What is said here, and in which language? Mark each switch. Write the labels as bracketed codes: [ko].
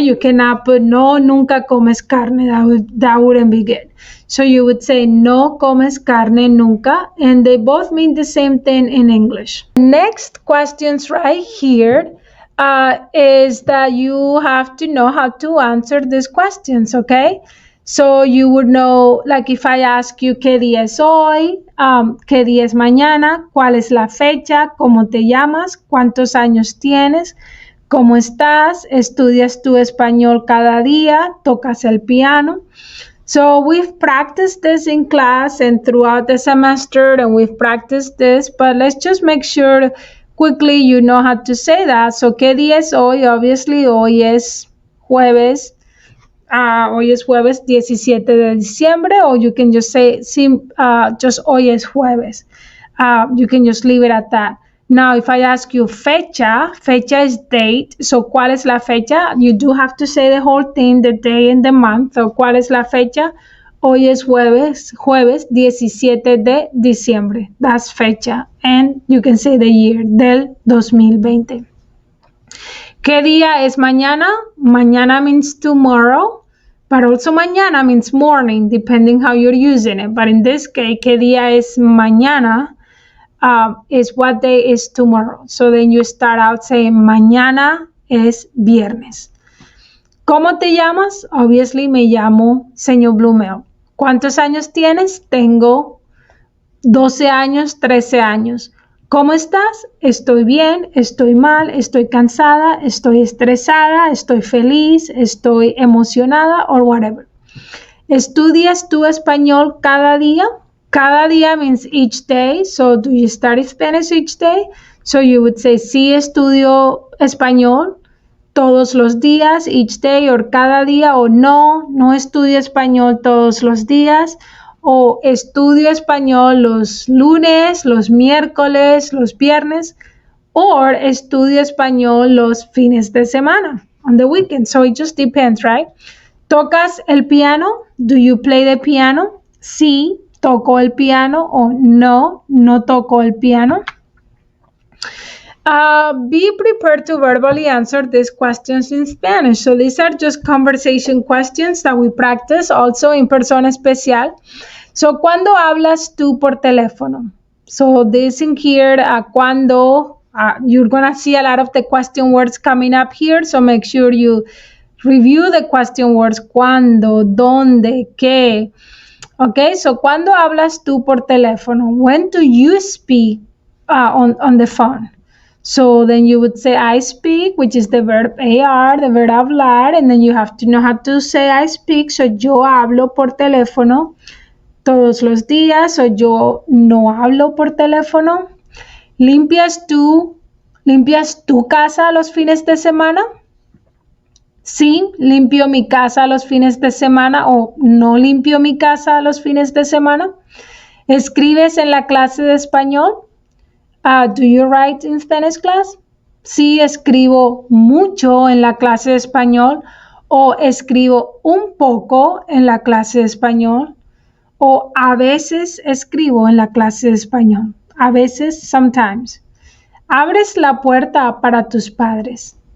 [en] You cannot put [es] no nunca comes carne. [en] That wouldn't be good. So you would say [es] no comes carne nunca, [en] and they both mean the same thing in English. Next questions right here is that you have to know how to answer these questions, okay? So you would know, like if I ask you [es] qué día es hoy, qué día es mañana, cuál es la fecha, cómo te llamas, cuántos años tienes, cómo estás, estudias tu español cada día, tocas el piano. [en] So we've practiced this in class and throughout the semester, and we've practiced this, but let's just make sure quickly you know how to say that. [es] So, ¿qué día es hoy? Obviously, hoy es jueves. Hoy es jueves 17 de diciembre, [en] or you can just say, just [es] hoy es jueves. [en] You can just leave it at that. Now, if I ask you fecha, fecha is date. So, [es] ¿cuál es la fecha? [en] You do have to say the whole thing, the day and the month. [es] So, ¿cuál es la fecha? Hoy es jueves 17 de diciembre. [en] That's fecha. And you can say the year, [es] del 2020. ¿Qué día es mañana? [en] Mañana means tomorrow, but also mañana means morning, depending how you're using it. But in this case, [es] ¿qué día es mañana? [en] Is what day is tomorrow. So then you start out saying [es] mañana es viernes. ¿Cómo te llamas? Obviously me llamo Señor Bluemel. ¿Cuántos años tienes? Tengo 12 años, 13 años. ¿Cómo estás? Estoy bien, estoy mal, estoy cansada, estoy estresada, estoy feliz, estoy emocionada, [en] or whatever. [es] ¿Estudias tu español cada día? [en] Cada día means each day. So do you study Spanish each day? So you would say, [es] sí, estudio español todos los días, [en] each day, [es] or cada día, o no, no estudio español todos los días, o estudio español los lunes, los miércoles, los viernes, or estudio español los fines de semana, [en] on the weekend. So it just depends, right? [es] ¿Tocas el piano? [en] Do you play the piano? [es] Sí, toco el piano, o no, no toco el piano. [en] Be prepared to verbally answer these questions in Spanish. So these are just conversation questions that we practice also in Persona Especial. [es] So, ¿cuándo hablas tú por teléfono? [en] So this in here, cuando, you're going to see a lot of the question words coming up here. So make sure you review the question words. [es] ¿Cuándo? ¿Dónde? ¿Qué? Okay, so ¿cuándo hablas tú por teléfono? [en] When do you speak on the phone? So then you would say I speak, which is the verb AR, the verb hablar, and then you have to know how to say I speak. [es] So yo hablo por teléfono todos los días, o yo no hablo por teléfono. ¿Limpias tu casa los fines de semana? Sí, limpio mi casa los fines de semana, o no limpio mi casa los fines de semana. ¿Escribes en la clase de español? [en] Do you write in Spanish class? [es] Sí, escribo mucho en la clase de español, o escribo un poco en la clase de español, o a veces escribo en la clase de español. A veces, sometimes. ¿Abres la puerta para tus padres?